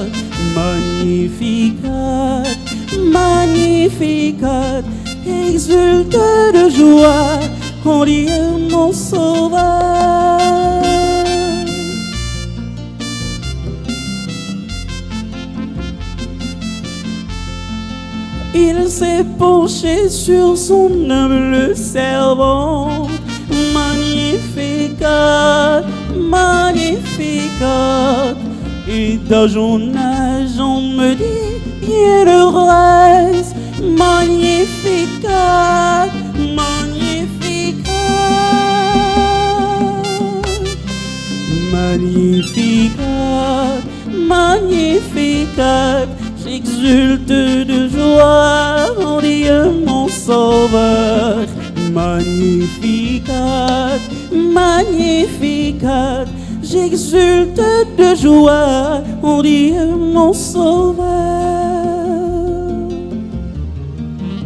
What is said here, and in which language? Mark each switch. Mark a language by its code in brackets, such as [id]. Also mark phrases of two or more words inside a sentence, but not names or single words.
[la] Magnificat, magnificat, [fr] exulte de joie en Dieu mon sauveur. Il s'est penché sur son humble servant. [la] Magnificat, magnificat, [fr] et dans son âge on me dit bienheureuse. [la] Magnificat, magnificat, magnificat, magnificat, [fr] j'exulte de joie en Dieu mon sauveur. [la] Magnificat, magnificat, [fr] j'exulte de joie en Dieu mon sauveur.